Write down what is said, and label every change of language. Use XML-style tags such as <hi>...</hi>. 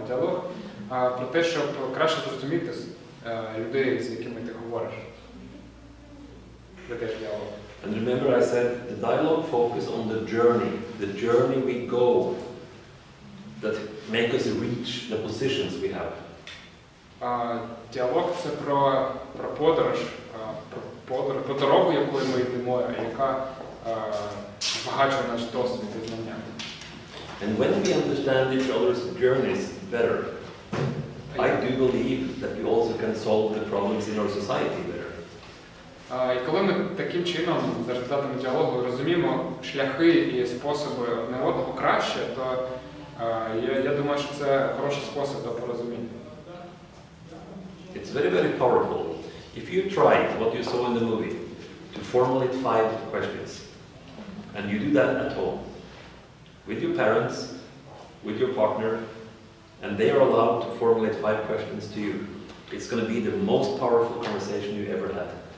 <uk>А діалог про те, щоб краще зрозуміти людей, з якими ти говориш. Ведеш діалог.</uk> <en>And remember I said the dialogue focus on the journey we go that make us reach the positions we have.</en> <uk>Діалог – це про подорож, про дорогу, якою ми йдемо, яка збагачує наш досвід і знання.</uk> <en>And when we understand each other's journeys better, I do believe that we also can solve the problems in our society better.</en> <uk>І коли ми таким чином, за результатами діалогу, розуміємо шляхи і способи одне одного краще, то я думаю, що це хороший спосіб до порозуміння.</uk> <en>It's very, very powerful. If you try what you saw in the movie, to formulate 5 questions, and you do that at home, with your parents, with your partner, and they are allowed to formulate 5 questions to you, it's going to be the most powerful conversation you ever had.</en>